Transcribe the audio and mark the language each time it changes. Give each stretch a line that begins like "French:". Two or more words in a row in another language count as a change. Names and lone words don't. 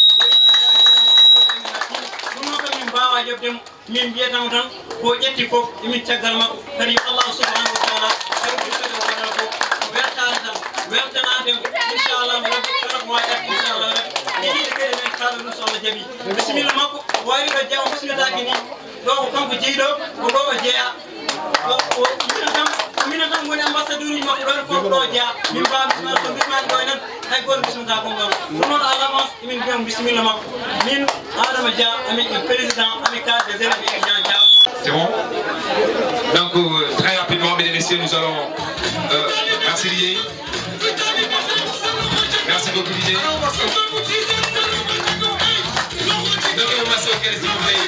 Fula: ɗum noon kam min mbawa jobdemo min mbiyatamo tan ko ƴetti foof emin caggal makko kadi yo Allah
Arabic: سبحانه وتعالى
Fula: hewɓe kadi o waɗa fof ko weltare tan weltanademo
Arabic: إن شاء الله ربي
Fula: kala ko wawi arde
Arabic: إن شاء الله ربي
Fula: ɗiɗiɗe kadi men kaɗo ɗum so Allah jaaɓi bisimilla makko o wari ɗo jeeya o bismilataki ni ɗo ko kanko jeeyiɗo ko ɗo o jeeya minen tan woni ambassadeur uji makko ɗon fof ɗo jeeya min mbawa bisimilla so bismani ɗo enen hay goto bismita gongal ɗum noon
French: à l'avance
Fula: emin mbiyamo bisimilla makko min Adama Dia amin
French: président amical des élèves et étudiants
Fula: Dia.
French: C'est bon? Donc très rapidement, mesdames et messieurs, nous allons merci Didier. Merci beaucoup Didier. Donnez-moi ma soeur, s'il vous plaît.